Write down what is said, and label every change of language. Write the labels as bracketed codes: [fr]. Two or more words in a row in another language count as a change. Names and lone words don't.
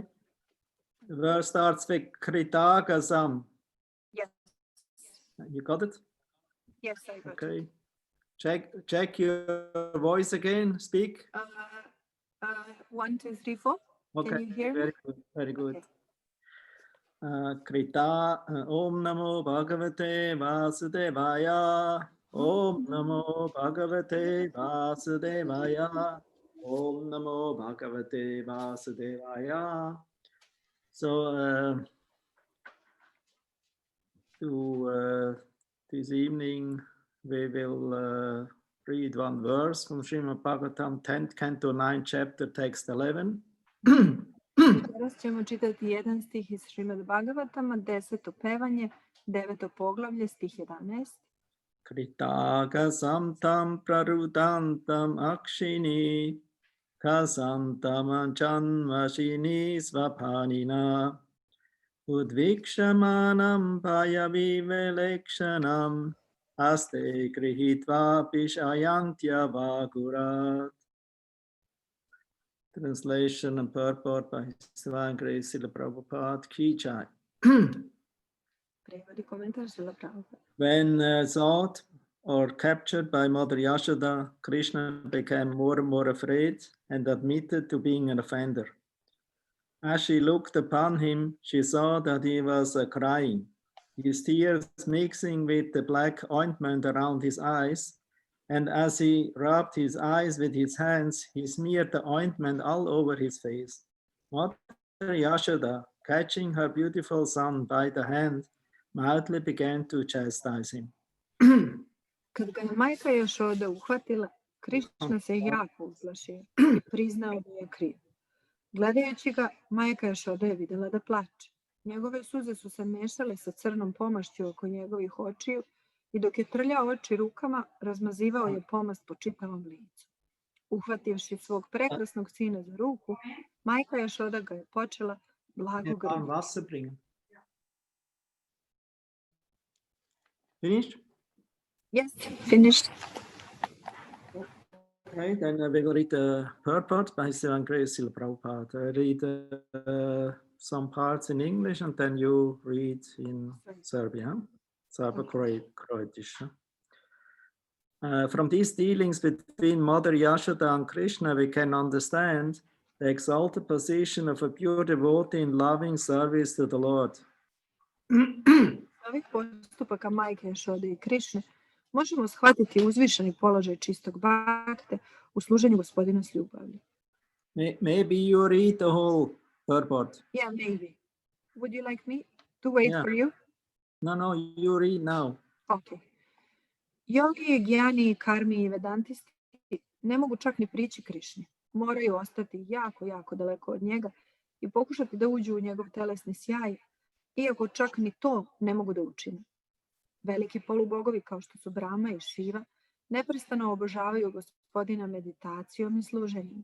[en] The verse starts with Kritagasam. Yes. You got it? Yes, I got it. Okay. Check your voice again. Speak. 1, 2, 3, 4. Okay. Can you hear me? Very good. Very good. Okay. [sa] Krita Om Namo Bhagavate Vasudevaya. Om Namo Bhagavate Vasudevaya. Om Namo Bhagavate Vasudevaya. [en] So this evening we will read one verse from Srimad Bhagavatam, 10th canto, 9th chapter, text 11. [sr] Danas ćemo čitati jedan stih iz Srimad Bhagavatama, 10. pevanje, 9. poglavlje, stih 11. [sa] Kritagasam tam prarudantam akshini kasantam anchanvashini svapanina udvikshamanam payavivelekšanam aste grihitva pishayantya vagurat. [en] Translation and purport by His Divine Grace Srila Prabhupada Ki Jai. [sr] Prevod i komentar Srila Prabhupada. [en] When sought or captured by Mother Yashoda, Krishna became more and more afraid and admitted to being an offender. As she looked upon him, she saw that he was crying, his tears mixing with the black ointment around his eyes. And as he rubbed his eyes with his hands, he smeared the ointment all over his face. Mother Yashoda, catching her beautiful son by the hand, mildly began to chastise him. [sr] Kad ga je majka Jašoda uhvatila, Krišna se jako uplašio i priznao da je kriv. Gledajući ga, majka Jašoda je vidjela da plače. Njegove suze su se mešale sa crnom pomašću oko njegovih očiju i dok je trljao oči rukama, razmazivao je pomast po čitavom licu. Uhvativši svog prekrasnog sina za ruku, majka Jašoda ga je počela blago grliti. [en] Finished? Yes, finished. Okay, then we will read the purport by Sila Prabhupada. I read some parts in English and then you read in Serbian. Serbo-Croatish. From these dealings between Mother Yashoda and Krishna, we can understand the exalted position of a pure devotee in loving service to the Lord. [sr] Ovih postupaka majke Jašode i Krišne možemo shvatiti uzvišeni položaj čistog bakte u služenju Gospodina s ljubavlju. [en] Maybe you read the whole purport. Yeah, maybe. Would you like me to wait for you? No, you read now. Okay. [sr] Yogi, Gyani, Karmi i Vedantisti ne mogu čak ni prići Krišni. Moraju ostati jako, jako daleko od njega i pokušati da uđu u njegov telesni sjaj, iako čak ni to ne mogu da učine. Veliki polubogovi kao što su Brahma i Šiva neprestano obožavaju Gospodina meditacijom i služenjem.